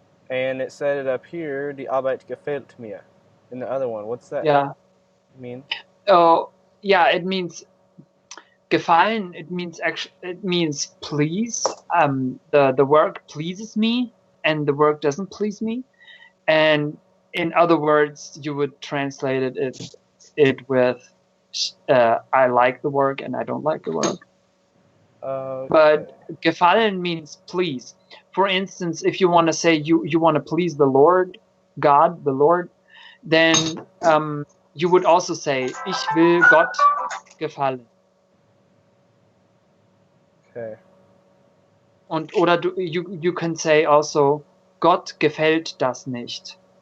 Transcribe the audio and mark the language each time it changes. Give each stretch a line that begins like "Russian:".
English: And it said it up here,
German: die Arbeit gefällt mir.
English: In the other one, what's that mean? Oh, yeah, it means gefallen. It means please. The work pleases me, and the work doesn't please me. And in other words, you would translate it with I like the work and I don't like the work. But gefallen means please. For instance, if you want to say you want to please the Lord, God, the Lord, then you would also say
German: ich will Gott gefallen.
English: Okay.
German: Oder
English: you can say also
German: Gott gefällt das nicht.